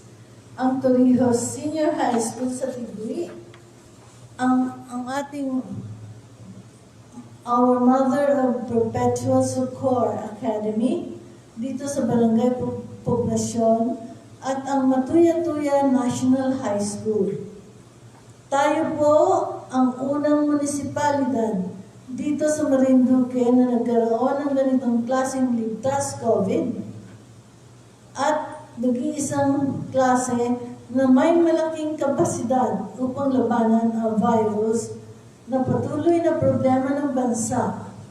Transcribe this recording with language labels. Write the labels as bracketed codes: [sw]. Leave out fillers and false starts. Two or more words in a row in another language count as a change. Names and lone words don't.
[tl] Ang Torrijos Senior High School sa Tigui, our Mother of Perpetual Succor Academy, dito sa Barangay Poblasyon, at ang Matuya-Tuya National High School. Tayo po ang unang munisipalidad dito sa Marinduque na nagkaroon ng ganitong klaseng ligtas COVID at nag-iisang klase na may malaking kapasidad upang labanan ang virus na patuloy na problema ng bansa.